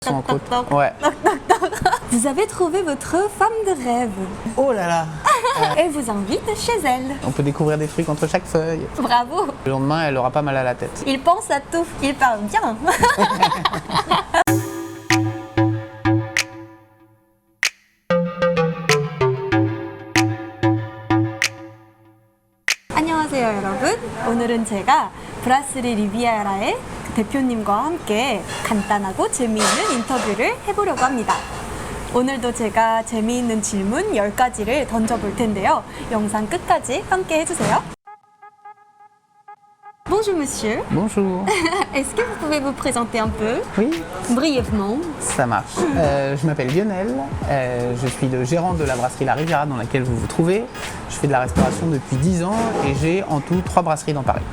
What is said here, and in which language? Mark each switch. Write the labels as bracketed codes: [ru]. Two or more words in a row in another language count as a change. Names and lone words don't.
[fr] Sont en côte. Toc, toc, Ouais. toc, toc, toc. Vous avez trouvé votre femme de rêve. Oh là là. Elle vous invite chez elle. On peut découvrir des trucs entre chaque feuille. Bravo. Le lendemain, elle aura pas mal à la tête. Il pense à tout. Il parle bien. [ko] 안녕하세요 여러분. 오늘은 제가 브라스리 리비에라의 대표님과 함께 간단하고 재미있는 인터뷰를 해보려고 합니다. 오늘도 제가 재미있는 질문 10가지를 던져볼 텐데요. 영상 끝까지 함께 해주세요. [fr] Bonjour monsieur. Bonjour. Est-ce que vous pouvez vous présenter un peu, Oui, brièvement? ça marche. Je m'appelle Lionel. Je suis le gérant de la brasserie La Riviera dans laquelle vous vous trouvez. Je fais de la restauration depuis 10 ans et j'ai en tout 3 brasseries dans Paris.